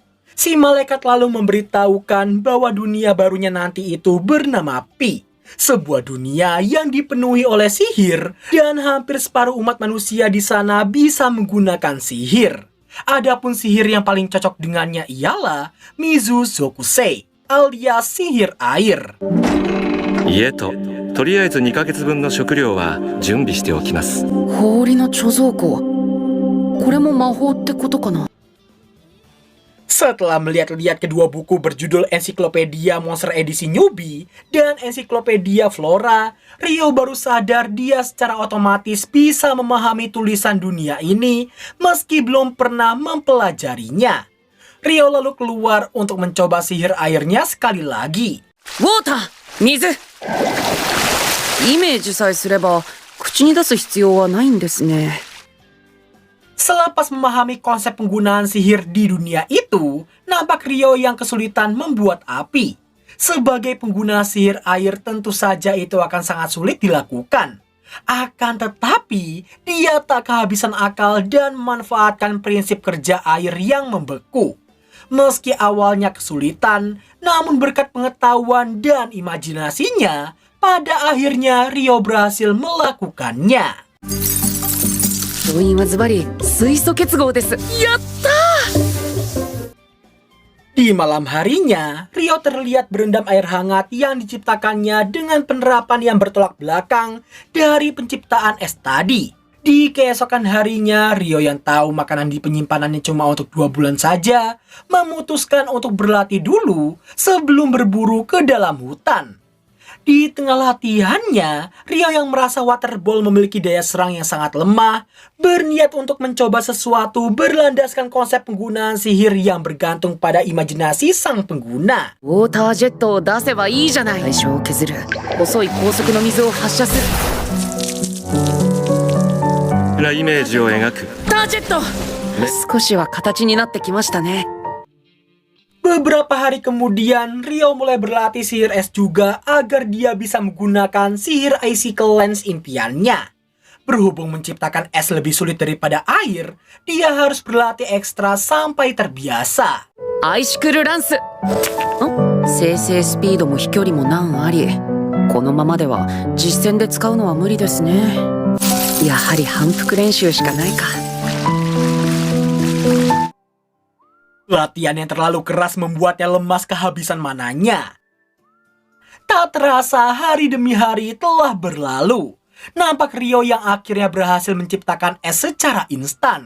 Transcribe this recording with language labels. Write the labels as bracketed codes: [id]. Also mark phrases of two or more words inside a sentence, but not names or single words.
[id] Si malaikat lalu memberitahukan bahwa dunia barunya nanti itu bernama Pi. Sebuah dunia yang dipenuhi oleh sihir dan hampir separuh umat manusia di sana bisa menggunakan sihir. Adapun sihir yang paling cocok dengannya ialah Mizusokusei, alias sihir air. [ja] 家ととりあえず2ヶ月分の食料は準備しておきます。氷の貯蔵庫。これも魔法ってことかな。 [id] Setelah melihat-lihat kedua buku berjudul Ensiklopedia Monster edisi Newbie dan Ensiklopedia Flora, Ryo baru sadar dia secara otomatis bisa memahami tulisan dunia ini meski belum pernah mempelajarinya. Ryo lalu keluar untuk mencoba sihir airnya sekali lagi. Water! [ja] 水! イメージさえすれば口に出す必要はないんですね。 [id] Selepas memahami konsep penggunaan sihir di dunia itu, nampak Ryo yang kesulitan membuat api. Sebagai pengguna sihir air tentu saja itu akan sangat sulit dilakukan. Akan tetapi, dia tak kehabisan akal dan memanfaatkan prinsip kerja air yang membeku. Meski awalnya kesulitan, namun berkat pengetahuan dan imajinasinya, pada akhirnya Ryo berhasil melakukannya. [ja] 勝因はズバリ水素結合です。やったー! [id] Di malam harinya, Ryo terlihat berendam air hangat yang diciptakannya dengan penerapan yang bertolak belakang dari penciptaan es tadi. Di keesokan harinya, Ryo yang tahu makanan di penyimpanannya cuma untuk 2 bulan saja, memutuskan untuk berlatih dulu sebelum berburu ke dalam hutan. Di tengah latihannya, Ryo yang merasa [en] water ball [id] memiliki daya serang yang sangat lemah, berniat untuk mencoba sesuatu berlandaskan konsep penggunaan sihir yang bergantung pada imajinasi sang pengguna. [ja] ウォータージェットを出せばいいじゃない。対象を削る。細い高速の水を発射する。なイメージを描く。ダタージェット少しは形になってきましたね。 [id] Beberapa hari kemudian, Ryo mulai berlatih sihir es juga agar dia bisa menggunakan sihir [en] icicle lens [id] impiannya. Berhubung menciptakan es lebih sulit daripada air, dia harus berlatih ekstra sampai terbiasa. [ja] アイシクルランス生成スピードも飛距離も難あり。このままでは実戦で使うのは無理ですね。やはり反復練習しかないか。 [id] Latihan yang terlalu keras membuatnya lemas kehabisan mananya. Tak terasa hari demi hari telah berlalu. Nampak Ryo yang akhirnya berhasil menciptakan es secara instan.